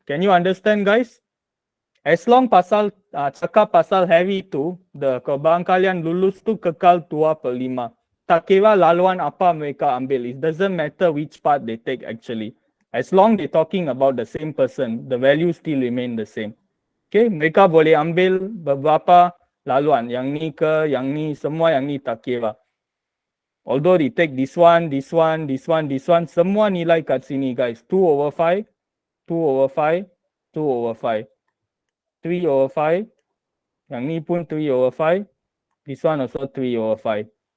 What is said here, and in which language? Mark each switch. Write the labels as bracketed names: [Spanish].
[English] Can you understand, guys? [Malay] As long pasal cakap pasal Harry itu, the kebarangkalian lulus tu kekal 2/5. Tak kira laluan apa mereka ambil. [English] It doesn't matter which part they take actually. As long they talking about the same person, the value still remain the same. [Malay] Okay, mereka boleh ambil beberapa laluan. Yang ni ke, yang ni, semua yang ni tak kira. [English] Although they take this one, this one, this one, this one, [Malay] semua nilai kat sini guys. 2/5, 2/5, 2/5. 3/5. Yang ni pun 3/5. [English] This one also 3/5.